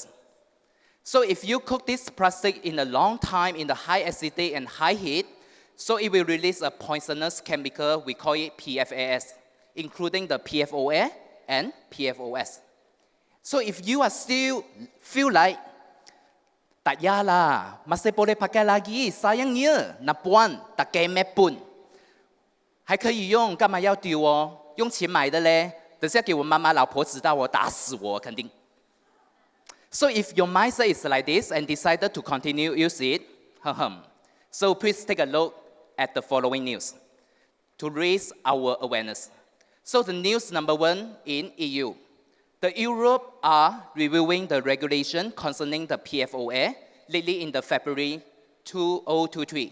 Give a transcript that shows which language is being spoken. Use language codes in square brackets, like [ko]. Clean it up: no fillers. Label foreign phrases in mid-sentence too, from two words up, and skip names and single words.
[en] So if you cook this plastic in a long time in the high acidity and high heat, so it will release a poisonous chemical, we call it PFAS, including the PFOA and PFOS. So if you are still feel like, [ms] tak yalah, masih boleh pakai lagi, sayangnya, napuan, tak kemepun. [zh] 还可以用，干嘛要丢哦？用钱买的嘞，等下给我妈妈、老婆知道我打死我，肯定。 [en] So if your mindset is like this and decided to continue use it, so please take a look at the following news to raise our awareness. So the news number 1 in EU. The Europe are reviewing the regulation concerning the PFOA lately in the February 2023.